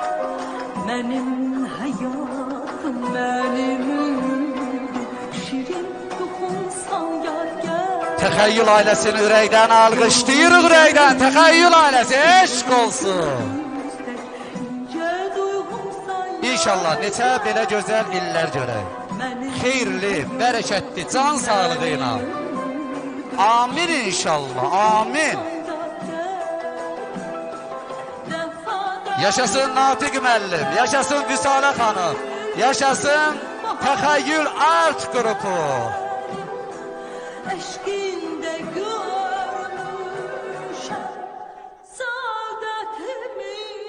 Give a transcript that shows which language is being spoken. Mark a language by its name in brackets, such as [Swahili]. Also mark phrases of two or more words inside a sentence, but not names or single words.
[Turkish] Benim hayatım, benim ümidim, şirin yuhumsan ya gel. [Azerbaijani] Təxəyyül ailəsini ürəkdən alqışlayırıq, ürəkdən Təxəyyül ailəsi eşq olsun. [Turkish] İnce duygumsan ya [Azerbaijani] İnşallah neçə belə gözəl illər görək. Xeyirli, bərəkətli, can sağlığı ilə. Amin inşallah, amin. Yaşasın Natiq müəllim, yaşasın Vüsalə xanım, yaşasın Təxəyyül Art qrupu. [Turkish] Eşkinde görmüşem saadetimi.